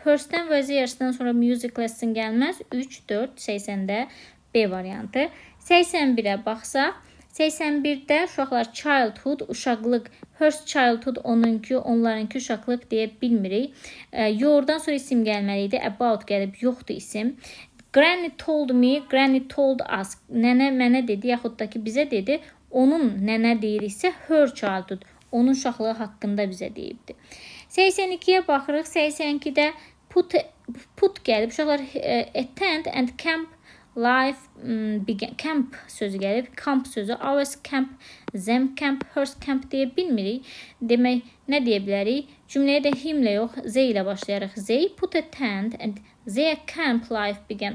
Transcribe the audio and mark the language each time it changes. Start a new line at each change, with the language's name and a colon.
Azerbaijani: Hers'dən və Zers'dən sonra music lesson gəlməz. 3, 4, 80'də B variantı. 81'ə baxsaq. 81'də uşaqlar childhood, uşaqlıq,
English: hers childhood
Azerbaijani: onunki, onlarınki uşaqlıq deyə bilmirik. Yourdan sonra isim gəlməliydi. About gəlib, yoxdur isim.
English: Granny told me, Granny told us.
Azerbaijani: Nənə mənə dedi, yaxud da ki bizə dedi. Onun nənə deyiriksə
English: her childhood,
Azerbaijani: onun uşaqlığı haqqında bizə deyibdi. 82'ye baxırıq. 82'də put gəlib. Uşaqlar
English: attend and camp life began.
Azerbaijani: Camp sözü gəlib. Camp sözü. Ours camp, them camp, hers camp deyə bilmirik. Demək, nə deyə bilərik? Cümləyə də himlə yox, Z ilə başlayarıq.
English: They put a tent and their camp life began.